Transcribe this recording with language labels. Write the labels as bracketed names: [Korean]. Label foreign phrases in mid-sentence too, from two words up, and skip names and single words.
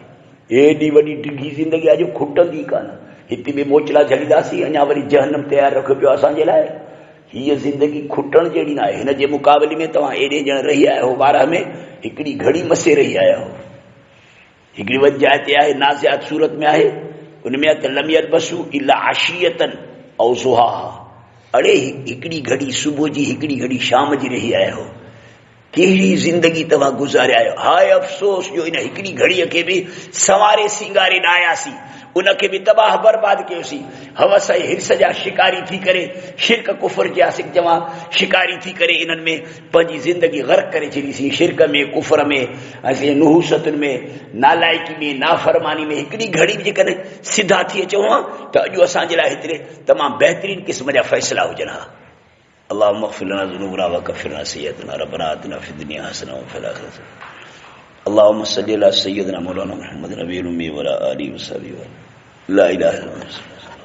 [Sindhi] एॾी वॾी डिघी ज़िंदगी आहे जो खुटंदी कान। हिते बि मोचला झलींदासीं, अञा वरी जहन्नम तयारु रखियो पियो असांजे लाइ। हीअ ज़िंदगी खुटण जहिड़ी न आहे। हिन जे मुक़ाबले में तव्हां एॾे ॼण रही आया हो 12 में, हिकिड़ी घड़ी मसे रही आया हो। हिकिड़ी वॾी जाइ ते आहे, नाज़िआत सूरत में आहे, उनमें त [Arabic] لم يلبثوا إلا عشية أو ضحاها, [Sindhi] अड़े हिकिड़ी घड़ी सुबुह जी, हिकिड़ी घड़ी शाम जी रही आया हो। कहिड़ी ज़िंदगी तव्हां गुज़ारे आयो। हाय अफ़सोस जो इन हिकिड़ी घड़ीअ खे बि संवारे सिंगारे न आयासीं, उनखे बि तबाह बर्बाद कयोसीं। हवस ऐं हिर्स जा शिकारी थी करे, शिरक कुफर जा चवां शिकारी थी करे इन्हनि में पंहिंजी ज़िंदगी ग़र्क़ करे छॾीसीं। शिरक में, कुफर में, ऐं नुहूसतुनि में, नालाइकी में, नाफ़रमानी में। हिकिड़ी घड़ी बि जेकॾहिं सिधा थी अचूं हा त अॼु असांजे लाइ हेतिरे तमामु बहितरीन क़िस्म जा फ़ैसिला हुजनि हा। [Arabic] اللهم اغفر لنا ذنوبنا وكفر عنا سيئاتنا ربنا آتنا في الدنيا حسنة وفي الآخرة حسنة. اللهم صل على سيدنا مولانا محمد النبي الأمي وعلى آله وصحبه لا إله إلا الله.